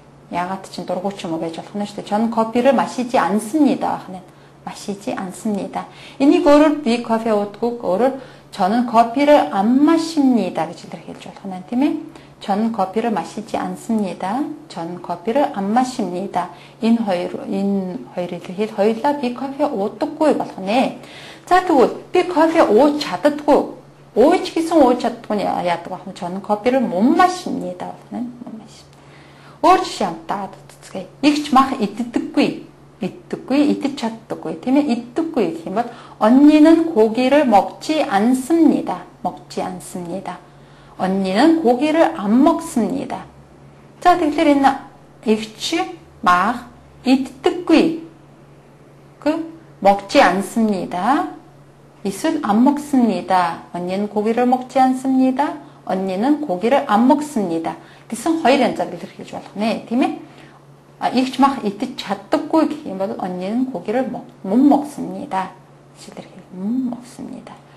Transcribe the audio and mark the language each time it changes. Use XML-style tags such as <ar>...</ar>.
<mn>Ягаад ч дургуй ч юм уу байж болох нь шүү дээ.</mn> <ko>저는 커피를 마시지 않습니다. 마시지 않습니다.</ko> <mn>энийг өөрөөр би кофе уудаггүй өөрөөр</mn> <ko>저는 커피를 안 마십니다</ko> <mn>гэж илэрхийлж болох нь тийм ээ?</mn> <ko>저는 커피를 마시지 않습니다. 저는 커피를 안 마십니다.</ko> <mn>энэ хоёр илэрхийл хоёулаа би кофе уудаггүй болох нэ. За тэгвэл би кофе ууж чаддаггүй. ууж гэсэн ууж чаддаггүй нь яадаг вэ?</mn> <ko>저는 커피를 못 마십니다.</ko> <mn>못 마십니다. өөр жишээ амтаад үзье. Игч мах иддэггүй. идэж чаддаггүй. тийм ээ? иддэггүй гэх юм бол</mn> <ko>언니는 고기를 먹지 않습니다. 먹지 않습니다. 언니는 고기를 안 먹습니다.</ko> <mn>자, тэгэхээр энэ игч мах иддэггүй.</mn> <ko>먹지 않습니다.</ko> <mn>эсвэл</mn> <ko>안 먹습니다. 언니는 고기를 먹지 않습니다. 언니는 고기를 안 먹습니다.</ko> <mn>гэсэн хоёр янзаар илэрхийлж болох нэ, тийм ээ? игч мах идэж чаддаггүй гэх юм бол</mn> <ko>언니는 고기를 못 먹습니다. илэрхийл 못 먹습니다.</ko>